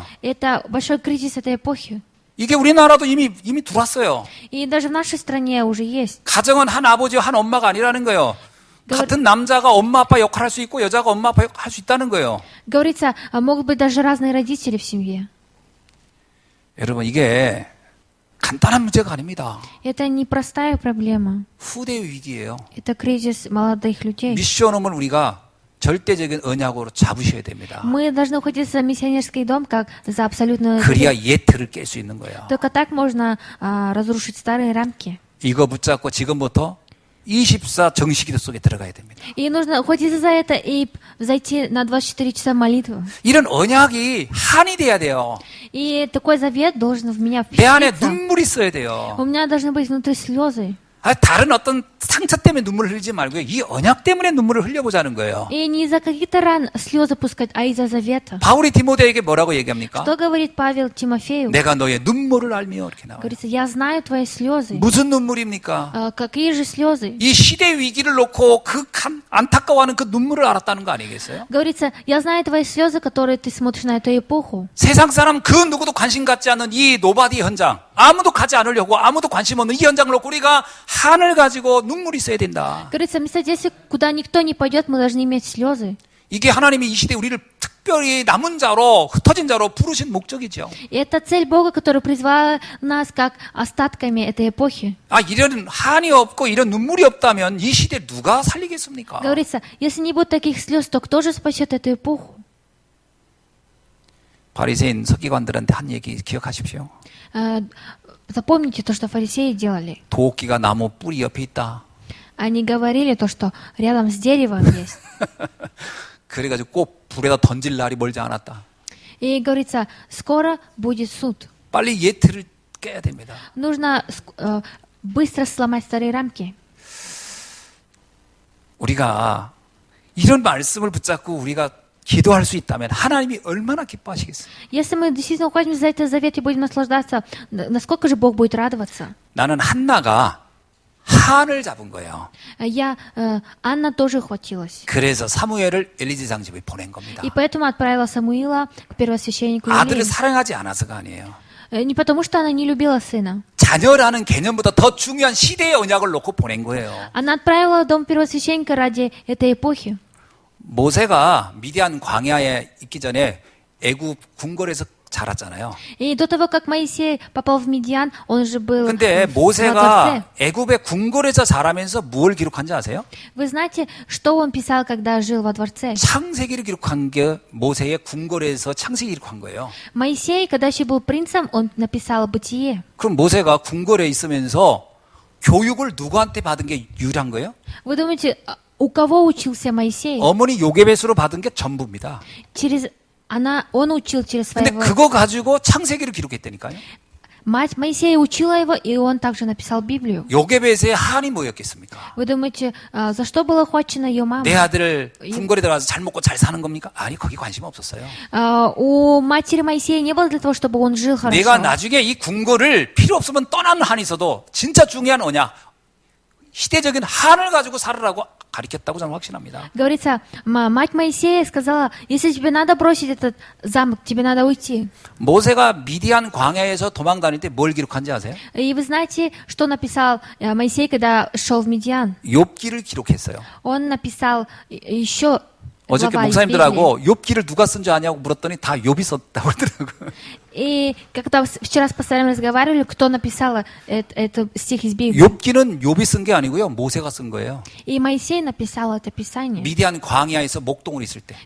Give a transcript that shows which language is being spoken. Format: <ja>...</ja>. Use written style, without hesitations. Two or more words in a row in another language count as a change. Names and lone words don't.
<ru>Это большой кризис этой эпохи.</ru> <ko>이게 우리나라도 이미 들어왔어요.</ko> <ru>И даже в нашей стране уже есть.</ru> <ko>가정은 한 아버지와 한 엄마가 아니라는 거예요. 같은 남자가 엄마 아빠 역할 할 수 있고 여자가 엄마 아빠 역할 할 수 있다는 거예요.</ko> <ru>Говорится, могут быть даже разные родители в семье.</ru> <ko>여러분 이게 간단한 문제가 아닙니다.</ko> <ru>Это не простая проблема.</ru> <ko>후대 위기예요.</ko> <ru>Это кризис молодых людей.</ru> <ko>미션홈을 우리가 절대적인 언약으로 잡으셔야 됩니다.</ko> <ru>Мы должны уходиться в миссионерский дом как за абсолютную...</ru> <ko>그래야 예틀을 깰 수 있는 거예요.</ko> <ru>Только так можно разрушить старые рамки.</ru> <ko>이거 붙잡고 지금부터 24 정식기도 속에 들어가야 됩니다.</ko> <ru>И нужно ухватиться за это и зайти на 24 часа молитвы.</ru> <ko>이런 언약이 한이 돼야 돼요.</ko> <ru>И такой завет должен в меня</ru> <ko>내 안에</ko> <ru>впечатлиться.</ru> <ko>눈물이 있어야 돼요.</ko> <ru>У меня должны быть внутри слезы.</ru> <ko>다른 어떤 상처 때문에 눈물을 흘리지 말고요. 이 언약 때문에 눈물을 흘려보자는 거예요.</ko> <ru>И не из-за каких-то ран слезы пускать, а из-за завета.</ru> <ko>바울이 디모데에게 뭐라고 얘기합니까?</ko> <ru>Что говорит Павел Тимофею?</ru> <ko>내가 너의 눈물을 알며 이렇게 나와요.</ko> <ru>Говорится, я знаю твои слезы.</ru> <ko>무슨 눈물입니까?</ko> <ru>Какие же слезы?</ru> <ko>이 시대 위기를 놓고 그 안타까워하는 그 눈물을 알았다는 거 아니겠어요?</ko> <ru>Говорится, я знаю твои слезы, которые ты смотришь на эту эпоху.</ru> <ko>세상 사람 그 누구도 관심 갖지 않는 이 노바디 현장, 아무도 가지 않으려고 아무도 관심 없는 이 현장을 놓고 우리가 한을 가지고 눈물이 있어야 된다.</ko> <ru>Говорится, место здесь, куда никто не пойдет, мы должны иметь слезы.</ru> <ko>이게 하나님이 이 시대 우리를 특별히 남은 자로 흩어진 자로 부르신 목적이죠.</ko> <ru>И это цель Бога, который призвал нас как остатками этой эпохи.</ru> <ko>이런 한이 없고 이런 눈물이 없다면 이 시대 누가 살리겠습니까?</ko> <ru>Говорится, если не будет таких слез, то кто же спасет эту эпоху?</ru> <ko>바리새인 서기관들한테 한 얘기 기억하십시오.</ko> <ru>Запомните то, что фарисеи делали.</ru> <ko>도끼가 나무 뿌리 옆에 있다.</ko> <ru>Они говорили то, что рядом с деревом есть.</ru> <ko>그래가지고 꼭 불에다 던질 날이 멀지 않았다.</ko> <ru>И говорится, скоро будет суд.</ru> <ko>빨리 예틀을 깨야 됩니다.</ko> <ru>Нужно быстро сломать старые рамки.</ru> <ko>우리가 이런 말씀을 붙잡고 우리가 기도할 수 있다면 하나님이 얼마나 기뻐하시겠어요?</ko> <ru>Если мы действительно ухватимся за этот завет и будем наслаждаться, насколько же Бог будет радоваться?</ru> <ko>나는 한나가 한을 잡은 거예요.</ko> <ru>Анна тоже ухватилась.</ru> <ko>그래서 사무엘을 엘리제상 집에 보낸 겁니다.</ko> <ru>И поэтому отправила Самуила к первосвященнику</ru> <ko>아들을</ko> <ru>Илии.</ru> <ko>사랑하지 않아서가 아니에요.</ko> <ru>Не потому, что она не любила сына.</ru> <ko>자녀라는 개념보다 더 중요한 시대의 언약을 놓고 보낸 거예요.</ko> <ru>Она отправила в дом первосвященника ради этой эпохи.</ru> <ko>모세가 미디안 광야에 있기 전에 애굽 궁궐에서 자랐잖아요.</ko> <ru>И до того, как Моисей попал в Медиан, он же был</ru> <ko>근데</ko> <ru>во дворце.</ru> <ko>모세가 애굽의 궁궐에서 자라면서 뭘 기록한지 아세요?</ko> <ru>Вы знаете, что он писал, когда жил во дворце?</ru> <ko>창세기를 기록한 게 모세의 궁궐에서 창세기 기록한 거예요.</ko> <ru>Моисей, когда еще был принцем, он написал «Бытие».</ru> <ko>그럼 모세가 궁궐에 있으면서 교육을 누구한테 받은 게 유일한 거예요?</ko> <ru>Вы думаете, у кого учился Моисей?</ru> <ko>어머니 요게벳으로 받은 게 전부입니다.</ko> <ru>Он учил через</ru> <ko>근데</ko> <ru>своего...</ru> <ko>그거 가지고 창세기를 기록했다니까요.</ko> <ru>Мать Моисея учила его, и он также написал Библию.</ru> <ko>요게벳의 한이 뭐였겠습니까?</ko> <ru>Вы думаете, за что была охвачена ее мама?</ru> <ko>내 아들 궁궐에 들어가서 잘 먹고 잘 사는 겁니까? 아니, 거기 관심 없었어요.</ko> <ru>У матери Моисея не было для того, чтобы он жил хорошо.</ru> <ko>내가 나중에 이 궁궐을 필요 없으면 떠나는 한이 있어도 진짜 중요한 언약, 시대적인 한을 가지고 살으라고 가르쳤다고 저는 확신합니다.</ko> <ru>Говорится, мать Моисея сказала, если тебе надо бросить этот замок, тебе надо уйти.</ru> <ko>모세가 미디안 광야에서 도망 다닐 때 뭘 기록한지 아세요?</ko> <ru>И вы знаете, что написал Моисей, когда шел в Медиан?</ru> <ko>욥기를 기록했어요.</ko> <ru>Он написал еще</ru> <ko>어저께</ko> <ru>глава из</ru> <ko>목사님들하고 욥기를 누가 쓴 줄 아냐고 물었더니 다 욥이 썼다고 그러더라고요.</ko> <ru>И когда вчера с пастором разговаривали, кто написал этот стих из Библии?</ru> <ko>욥기는 욥이 쓴 게 아니고요. 모세가 쓴 거예요.</ko> <ru>И Моисей написал это Писание.</ru> <ko>미디안 광야에서 목동을 있을 때.</ko>